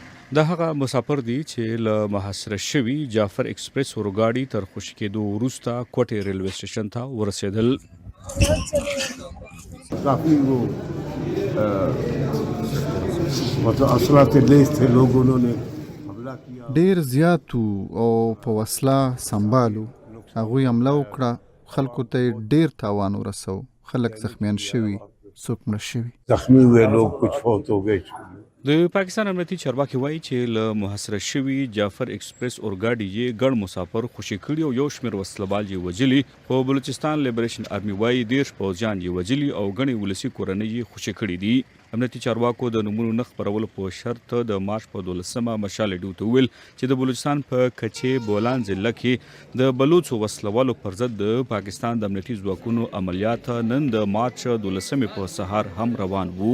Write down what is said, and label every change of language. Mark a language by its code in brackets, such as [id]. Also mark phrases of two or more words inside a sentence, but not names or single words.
[ps] دا هغه مسافر دي چې له محاصره شوي جعفر اکسپریس اورګاډي تر خوشي کېدو وروسته کوټې ریلوے سټیشن ته ورسېدل. [ur] کافی وہ مطلب اسلات لیس تھے لوگ، انہوں نے حملہ کیا. [ps] ډیر زیات وو او په وسله سنبالو. هغوی حمله وکړه، خلکو ته یې ډیر تاوان ورسو. خلک زخمیان شوي، څوک مړه شوي. [ur] زخمی ہوئے لوگ کچھ فوت ہو گئے. [ps] د پاکستان امنیتي چارواکي وایي چې له محاصره شوي جعفر اکسپریس اورګاډي یې ګڼ مسافر خوشي کړي او یو شمېر وسلوال یې وژلي. خو بلوچستان لیبریشن آرمي وایي 10 پوځیان یې وژلي او ګڼې ولسي کورنۍ یې خوشي کړي دي. امنیتي چارواکو د نومونو نه خپرولو په شرط د مارچ په 12مه مشال ډیو ته ویل چې د بلوچستان په کچې بولان ضلع کې د بلوچو وسلوالو پر ضد د پاکستان د امنیتي ځواکونو عملیات نن د مارچ 12مې په سهار هم روان وو.